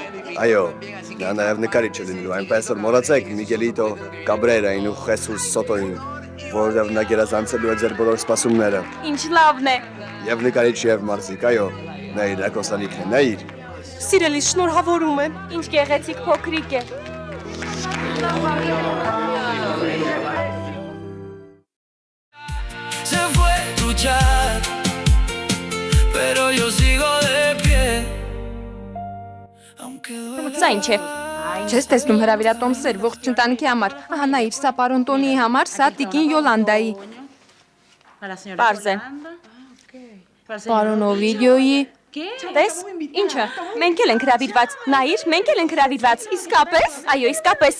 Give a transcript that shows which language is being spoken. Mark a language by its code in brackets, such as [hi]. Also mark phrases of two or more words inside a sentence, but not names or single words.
[hy] Այո, նա նաև նկարիչ է լինելու, այնպես որ մոռացեք Միգելիտո Կաբրերային ու Խեսուս Սոտոին, որովհետև նա գերազանցելու է ձեր բոլոր սպասումները։ Ինչ լավն է։ Եվ նկարիչ եւ մարզիկ, այո, նայր ակոսանիքն է, նայր։ Սիրելիս, շնորհավորում եմ։ Ինչ գեղեցիկ փոքրիկ է։ [es] Se fue tu chat, pero yo sigo de pie. Aunque duele. [hy] Սա ինչ է։ Չես տեսնում հրավիրատոմսեր ողջ ընտանիքի համար։ Ահա նայիր, սա պարոն Տոնիի համար, սա տիկին Յոլանդայի, Պարզ է։ պարոն Օվիդիոյի։ Տես, ինչը։ Մենք էլ ենք հրավիրված։ Նայիր, մենք էլ ենք հրավիրված։ Իսկապես։ Այո, իսկապես։